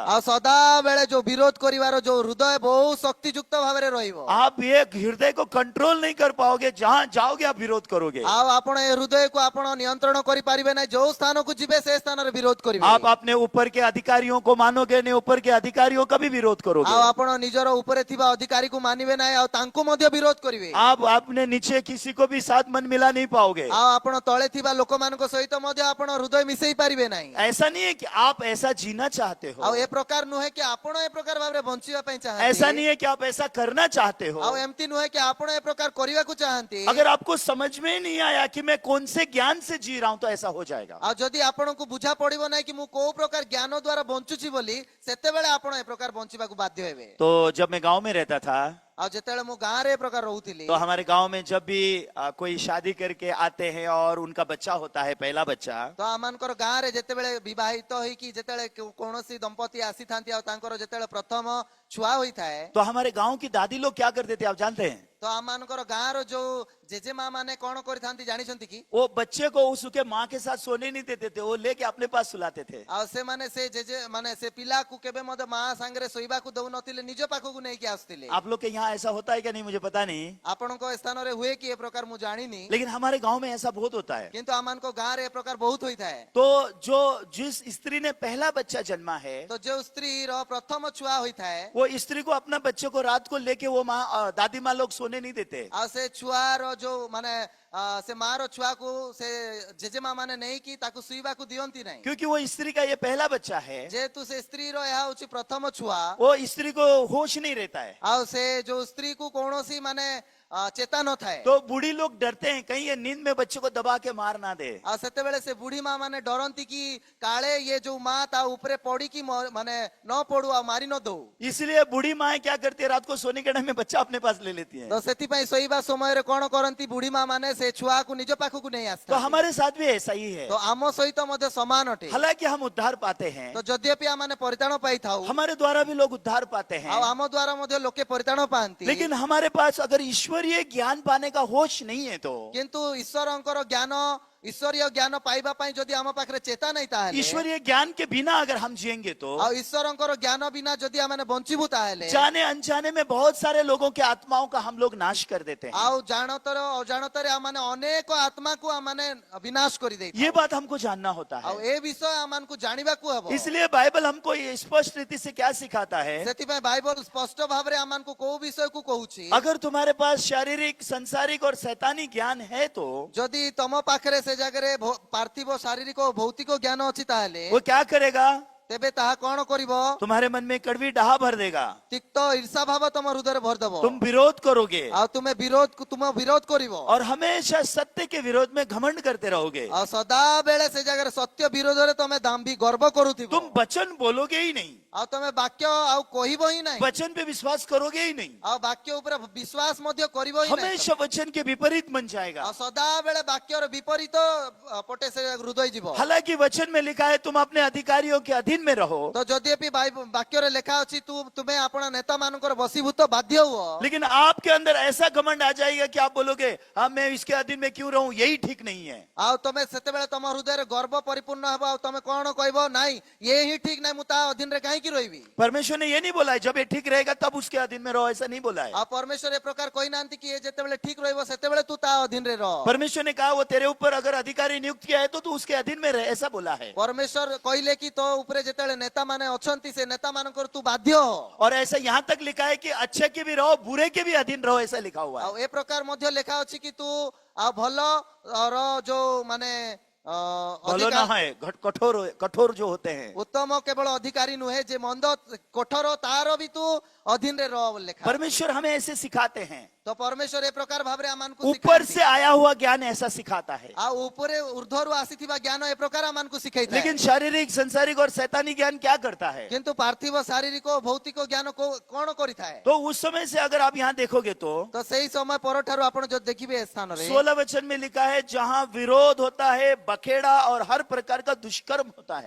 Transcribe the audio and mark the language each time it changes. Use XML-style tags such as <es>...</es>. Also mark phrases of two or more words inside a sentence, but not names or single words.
<or>ଆ ସଦା ବେଳେ ଯୋ ବିରୋଧ କରିବାର ଯୋ ହୃଦୟ ବହୁତ ଶକ୍ତିଯୁକ୍ତ ଭାବରେ ରହିବ।</or> <hi>आप ये हृदय को कंट्रोल नहीं कर पाओगे, जहां जाओगे आप विरोध करोगे।</hi> <or>ଆ ଆପଣ ଏ ହୃଦୟ କୁ ଆପଣ ନିୟନ୍ତ୍ରଣ କରି ପାରିବେ ନାହିଁ, ଯୋ ସ୍ଥାନ କୁ ଯିବେ ସେ ସ୍ଥାନ ରେ ବିରୋଧ କରିବେ।</or> <hi>आप अपने ऊपर के अधिकारियों को मानोगे नहीं, ऊपर के अधिकारी अधिकारियों का भी विरोध करोगे।</hi> <or>ଆଉ ଆପଣ ନିଜର ଉପରେ ଥିବା ଅଧିକାରୀକୁ ମାନିବେ ନାହିଁ ଆଉ ତାଙ୍କୁ ମଧ୍ୟ ବିରୋଧ କରିବେ।</or> <hi>आप अपने नीचे किसी को भी साथ मन मिला नहीं पाओगे।</hi> <or>ଆଉ ଆପଣ ତଳେ ଥିବା ଲୋକମାନଙ୍କ ସହିତ ମଧ୍ୟ ଆପଣ ହୃଦୟ ମିଶେଇ ପାରିବେ ନାହିଁ।</or> <hi>ऐसा नहीं है कि आप ऐसा जीना चाहते</hi> <or>ଆଉ</or> <hi>हो,</hi> <or>ଏ ପ୍ରକାର ନୁହେଁ କି ଆପଣ ଏ ପ୍ରକାର ଭାବରେ ବଞ୍ଚିବା ପାଇଁ</or> <hi>ऐसा</hi> <or>ଚାହାନ୍ତି।</or> <hi>नहीं है कि आप ऐसा करना चाहते</hi> <or>ଆଉ</or> <hi>हो।</hi> <or>ଏମିତି ନୁହେଁ କି ଆପଣ ଏ ପ୍ରକାର କରିବାକୁ ଚାହାନ୍ତି।</or> <hi>अगर आपको समझ में नहीं आया कि मैं कौन से ज्ञान से जी रहा हूं तो ऐसा हो जाएगा।</hi> <or>ଆଉ ଯଦି ଆପଣଙ୍କୁ ବୁଝା ପଡିବ ନାହିଁ କି ମୁଁ କୋଉ ପ୍ରକାର ଜ୍ଞାନ ଦ୍ଵାରା ବଞ୍ଚୁଛି ବୋଲି, ସେତେବେଳେ ଆପଣ ଏ ପ୍ରକାର ବଞ୍ଚିବାକୁ ବାଧ୍ୟ ହେବେ।</or> <hi>तो जब मैं गांव में रहता था</hi> <or>ଆଉ ଯେତେବେଳେ ମୁଁ ଗାଁରେ ଏ ପ୍ରକାର ରହୁଥିଲି,</or> <hi>तो हमारे गांव में जब भी कोई शादी करके आते हैं और उनका बच्चा होता है, पहला बच्चा,</hi> <or>ତ ଆମମାନଙ୍କର ଗାଁରେ ଯେତେବେଳେ ବିବାହିତ ହେଇକି ଯେତେବେଳେ କୌଣସି ଦମ୍ପତି ଆସିଥାନ୍ତି ଆଉ ତାଙ୍କର ଯେତେବେଳେ ପ୍ରଥମ ଛୁଆ ହୋଇଥାଏ,</or> <hi>तो हमारे गांव की दादी लोग क्या करते थे आप जानते हैं?</hi> <or>ତ ଆମମାନଙ୍କର ଗାଁର ଯୋଉ ଜେଜେମା ମାନେ କଣ କରିଥାନ୍ତି ଜାଣିଛନ୍ତି କି?</or> <hi>वो बच्चे को उसके माँ के साथ सोने नहीं देते थे, वो लेके अपने पास सुलाते थे।</hi> <or>ଆଉ ସେମାନେ ସେ ଜେଜେ ମାନେ ସେ ପିଲାକୁ କେବେ ମଧ୍ୟ ମା ସାଙ୍ଗରେ ଶୋଇବାକୁ ଦଉନଥିଲେ, ନିଜ ପାଖକୁ ନେଇକି ଆସୁଥିଲେ।</or> <hi>आप लोग के यहाँ ऐसा होता है क्या नहीं मुझे पता नहीं,</hi> <or>ଆପଣଙ୍କ ସ୍ଥାନରେ ହୁଏ କି ଏ ପ୍ରକାର ମୁଁ ଜାଣିନି,</or> <hi>लेकिन हमारे गांव में ऐसा बहुत होता है।</hi> <or>କିନ୍ତୁ ଆମମାନଙ୍କ ଗାଁରେ ଏ ପ୍ରକାର ବହୁତ ହୋଇଥାଏ।</or> <hi>तो जिस स्त्री ने पहला बच्चा जन्मा है,</hi> <or>ତ ଯୋଉ ସ୍ତ୍ରୀର ପ୍ରଥମ ଛୁଆ ହୋଇଥାଏ,</or> <hi>वो स्त्री को अपना बच्चे को रात को लेके वो माँ दादी माँ लोग सोने नहीं देते।</hi> <or>ଆଉ ସେ ଛୁଆର ଯୋଉ ମାନେ ସେ ମାର ଛୁଆକୁ ସେ ଜେଜେମା ମାନେ ନେଇକି ତାକୁ ଶୁଇବାକୁ ଦିଅନ୍ତି ନାହିଁ।</or> <hi>क्योंकि वो स्त्री का ये पहला बच्चा है,</hi> <or>ଯେହେତୁ ସେ ସ୍ତ୍ରୀର ଏହା ହଉଛି ପ୍ରଥମ ଛୁଆ,</or> <hi>वो स्त्री को होश नहीं रहता है।</hi> <or>ଆଉ ସେ ଯୋଉ ସ୍ତ୍ରୀକୁ କୌଣସି ମାନେ ଚେତା ନଥାଏ।</or> <hi>तो बूढ़ी लोग डरते हैं कहीं ये नींद में बच्चे को दबा के मार ना दे।</hi> <or>ଆଉ ସେତେବେଳେ ସେ ବୁଢୀ ମା ମାନେ ଡରନ୍ତି କି କାଳେ ଇଏ ଯୋଉ ମା ତା ଉପରେ ପଡିକି ମାନେ ନ ପଡୁ ଆଉ ମାରି ନ ଦଉ।</or> <hi>इसलिए बूढ़ी माँ क्या करती है, रात को सोने के टाइम में बच्चा अपने पास ले लेती है।</hi> <or>ତ ସେଥିପାଇଁ ଶୋଇବା ସମୟରେ କଣ କରନ୍ତି, ବୁଢୀ ମା ମାନେ ସେ ଛୁଆକୁ ନିଜ ପାଖକୁ ନେଇ</or> <hi>तो</hi> <or>ଆସିଥାନ୍ତି।</or> <hi>हमारे साथ भी ऐसा ही है।</hi> <or>ତ ଆମ ସହିତ ମଧ୍ୟ ସମାନ ଅଟେ।</or> <hi>हालांकि हम उद्धार पाते हैं,</hi> <or>ତ ଯଦ୍ୟପि ଆମେ ପରିତାଣ ପାଇଥାଉ,</or> <hi>हमारे द्वारा भी लोग उद्धार पाते हैं,</hi> <or>ଆଉ ଆମ ଦ୍ୱାରା ମଧ୍ୟ ଲୋକେ ପରିତାଣ ପାଆନ୍ତି,</or> <hi>लेकिन हमारे पास अगर ईश्वरीय ज्ञान पाने का होश नहीं है तो,</hi> <or>କିନ୍ତୁ ଈଶ୍ୱରଙ୍କର ଜ୍ଞାନ ଈଶ୍ୱରୀୟ ଜ୍ଞାନ ପାଇବା ପାଇଁ ଯଦି ଆମ ପାଖରେ ଚେତା ନାହିଁ, ତାହେଲେ</or> <hi>ईश्वरीय ज्ञान के बिना अगर हम जिएंगे तो</hi> <or>ଆଉ ଈଶ୍ୱରଙ୍କର ଜ୍ଞାନ ବିନା ଯଦି ଆମେ ବଞ୍ଚିବୁ, ତାହେଲେ</or> <hi>जाने अनजाने में बहुत सारे लोगों के आत्माओं का हम लोग नाश कर देते हैं।</hi> <or>ଆଉ ଜାଣତରେ ଅଜାଣତରେ ଆମମାନେ ଅନେକ ଆତ୍ମାକୁ ଆମମାନେ ବିନାଶ କରିଦେଇଥାଉ।</or> <hi>ये बात हमको जानना होता</hi> <or>ଆଉ</or> <hi>है।</hi> <or>ଏ ବିଷୟ ଆମମାନଙ୍କୁ ଜାଣିବାକୁ ହେବ।</or> <hi>इसलिए बाइबल हमको ये स्पष्ट रीति से क्या सिखाता है,</hi> <or>ସେଥିପାଇଁ ବାଇବଲ ସ୍ପଷ୍ଟ ଭାବରେ ଆମମାନଙ୍କୁ କୋଉ ବିଷୟକୁ କହୁଛି,</or> <hi>अगर तुम्हारे पास शारीरिक संसारिक और शैतानी ज्ञान है तो</hi> <or>ଯଦି ତମ ପାଖରେ ସେ ଜାଗାରେ ପାର୍ଥିବ ଶାରୀରିକ ଓ ଭୌତିକ ଜ୍ଞାନ ଅଛି, ତାହେଲେ</or> <hi>वो क्या करेगा,</hi> <or>ତେବେ ତାହା କଣ କରିବ?</or> <hi>तुम्हारे मन में कड़वी डाह भर देगा,</hi> <or>ତିକ୍ତ ଈର୍ଷା ଭାବ ତମ ହୃଦୟରେ ଭରିଦବ,</or> <hi>तुम विरोध करोगे</hi> <or>ଆଉ ତୁମ ବିରୋଧ କରିବ,</or> <hi>और हमेशा सत्य के विरोध में घमंड करते रहोगे।</hi> <or>ଆଉ ସଦାବେଳେ ସେ ଜାଗାରେ ସତ୍ୟ ବିରୋଧରେ ତମେ ଦାମ୍ଭୀ ଗର୍ବ କରୁଥିବ,</or> <hi>तुम वचन बोलोगे ही नहीं,</hi> <or>ଆଉ ତମେ ବାକ୍ୟ ଆଉ କହିବ ହିଁ ନାହିଁ,</or> <hi>वचन पे विश्वास करोगे ही नहीं,</hi> <or>ଆଉ ବାକ୍ୟ ଉପରେ ବିଶ୍ୱାସ ମଧ୍ୟ କରିବ ହିଁ ନାହିଁ।</or> <hi>हमेशा वचन के विपरीत बन जाएगा।</hi> <or>ଆଉ ସଦାବେଳେ ବାକ୍ୟର ବିପରୀତ ପଟେ ସେ ହୃଦୟ ଯିବ।</or> <hi>हालांकि वचन में लिखा है तुम अपने अधिकारियों के अधीन में रहो,</hi> <or>ତ ଯଦ୍ୟପि ବାକ୍ୟରେ ଲେଖା ଅଛି ତୁମେ ଆପଣ ନେତା ମାନଙ୍କର ବଶୀଭୂତ ବାଧ୍ୟ ହୁଅ,</or> <hi>लेकिन आपके अंदर ऐसा घमंड आ जाएगा कि आप बोलोगे हाँ मैं इसके अधीन में क्यों रहूं, यही ठीक नहीं है।</hi> <or>ଆଉ ତମେ ସେତେବେଳେ ତମ ହୃଦୟରେ ଗର୍ବ ପରିପୂର୍ଣ୍ଣ ହେବ, ଆଉ ତମେ କଣ କହିବ, ନାଇଁ ଇଏ ହିଁ ଠିକ ନାହିଁ, ମୁଁ ତା ଅଧୀନରେ କାହିଁକି ରହିବି।</or> <hi>परमेश्वर ने ये नहीं बोला है जब ये ठीक रहेगा तब उसके अधीन में रहो, ऐसा नहीं बोला है।</hi> <or>ଆଉ ପରମେଶ୍ୱର ଏ ପ୍ରକାର କହିନାହାନ୍ତି କି ଏ ଯେତେବେଳେ ଠିକ ରହିବ ସେତେବେଳେ ତୁ ତା ଅଧୀନରେ ରହ।</or> <hi>परमेश्वर ने कहा वो तेरे ऊपर अगर अधिकारी नियुक्त किया है तो तू उसके अधीन में रहे, ऐसा बोला है।</hi> <or>ପରମେଶ୍ୱର କହିଲେ କି ତୋ ଉପରେ ଯେତେବେଳେ ନେତା ମାନେ ଅଛନ୍ତି, ସେ ନେତା ମାନଙ୍କର ତୁ ବାଧ୍ୟ ହ।</or> <hi>और ऐसा यहाँ तक लिखा है कि अच्छे के भी रहो बुरे के भी अधीन रहो, ऐसा लिखा हुआ</hi> <or>ଆଉ</or> <hi>है।</hi> <or>ଏ ପ୍ରକାର ମଧ୍ୟ ଲେଖା ଅଛି କି ତୁ ଆଉ ଭଲ ର ଯୋଉ ମାନେ</or> <hi>बोलो ना है कठोर कठोर जो होते हैं,</hi> <or>ଉତ୍ତମ କେବଳ ଅଧିକାରୀ ନୁହେଁ, ଯେ ମନ୍ଦ କଠୋର ତାର ବି ତୁ ଅଧୀନରେ ରହ ବୋଲି ଲେଖା।</or> <hi>परमेश्वर हमें ऐसे सिखाते हैं।</hi> <or>ତ ପରମେଶ୍ୱର ଏ ପ୍ରକାର ଭାବରେ ଆମମାନଙ୍କୁ</or> <hi>ऊपर</hi> <or>ଶିଖାନ୍ତି।</or> <hi>से आया हुआ ज्ञान ऐसा सिखाता है,</hi> <or>ଆଉ ଉପରେ ଉର୍ଦ୍ଧ୍ୱରୁ ଆସିଥିବା ଜ୍ଞାନ ଏ ପ୍ରକାର ଆମମାନଙ୍କୁ ଶିଖେଇଥାଏ।</or> <hi>लेकिन शारीरिक संसारिक और शैतानी ज्ञान क्या करता है?</hi> <or>କିନ୍ତୁ ପାର୍ଥିବ ଶାରୀରିକ ଓ ଭୌତିକ ଜ୍ଞାନ କଣ କରିଥାଏ?</or> <hi>तो उस समय से अगर आप यहाँ देखोगे तो</hi> <or>ତ ସେଇ ସମୟ ପରଠାରୁ ଆପଣ ଯଦି ଦେଖିବେ ଏ ସ୍ଥାନରେ</or> <hi>16 वचन में लिखा है जहां विरोध होता है, बखेड़ा और हर प्रकार का दुष्कर्म होता है।</hi>